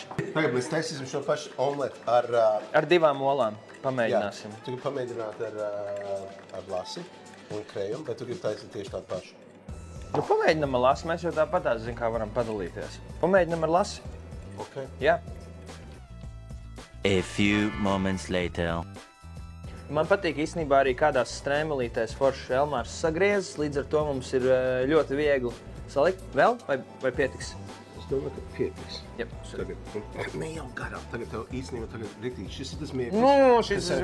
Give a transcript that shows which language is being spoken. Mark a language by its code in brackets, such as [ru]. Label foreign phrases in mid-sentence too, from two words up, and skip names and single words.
[lv] Tagad mēs taisīsim šo pašu omletu ar... Ar 2 olām pamēģināsim. Tu gribi pamēģināt ar lasi un krējumu, bet tu gribi taisīt tieši tādu pašu. Nu, pamēģinam ar lasi, mēs jau tāpatās zin, kā varam padalīties. Pamēģinam ar lasi. Ok. Jā. [en] A few moments later. [lv] Man patīk īstenībā arī kādās strēmelītēs foršs Elmārs sagriezis, līdz ar to mums ir ļoti viegli salikt. Vēl vai pietiks? Es domāju, ka pietiks. Jep. Tagad, ne jau garām, tagad tev īstenībā tagad riktīgi. Šis ir tas mirklis. Nu, šis ir